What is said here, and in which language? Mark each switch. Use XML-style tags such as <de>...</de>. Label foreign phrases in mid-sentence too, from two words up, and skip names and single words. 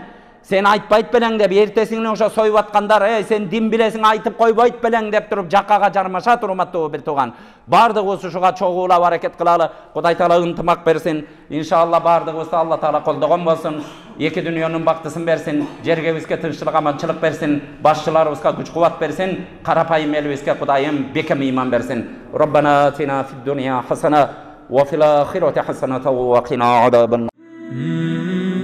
<ky>Sen айтпайт белең деп, эртесиңен ошо союп аткандар, сен дин билесиң, айтып койбойт белең деп туруп жаккага жармашат, урматтуу бир тууган. Бардыгыбыз ушуга чогуулап аракет кылалы. Кудай Таала ынтымак берсин. Иншалла бардыгыбызды Алла Таала колдогон болсун. Эки дүйнөнүн бактысын берсин, жерге бизге тынччылык, аманчылык берсин, башчыларыбызга күч-кубат берсин, карапайым элибизге Кудайым бекем ыйман берсин.</ky> <ar>ربنا آتنا في الدنيا حسنة وفي الآخرة حسنة وقنا عذاب.</ar>